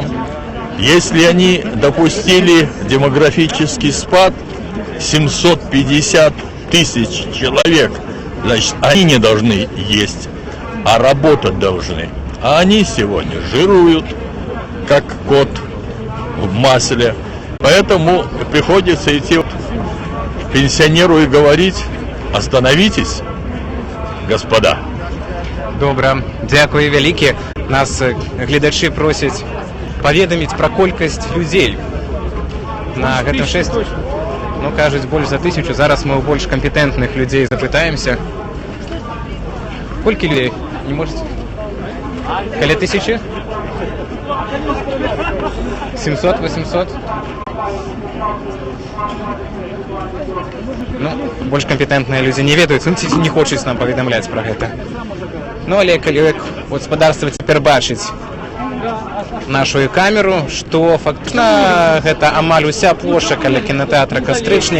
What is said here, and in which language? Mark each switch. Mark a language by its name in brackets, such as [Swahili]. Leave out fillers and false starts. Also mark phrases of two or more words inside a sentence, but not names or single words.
[Russian] Если они допустили демографический спад, 750 тысяч человек, значит, они не должны есть, а работать должны. А они сегодня жируют, как кот в масле. Поэтому приходится идти к пенсионеру и говорить: остановитесь, господа. [Belarusian] Добра, дзякуй вялікі. Нас гледачы просяць паведаміць пра колькасць людзей на гэтым шэсці. Ну, кажуць, больш за 1000. Зараз мы ў больш кампетэнтных людзей запытаемся. [Russian] Колькі людей? Не можете? [Belarusian] Каля 1000? 700, 800? Ну, больш кампетэнтныя людзі не ведаюць, не хочуць нам паведамляць пра гэта. Ну, але калі гаспадарства цяпер бачыць нашу камеру, што фактычна гэта амаль уся плошча каля кінатэатра «Кастрычнік».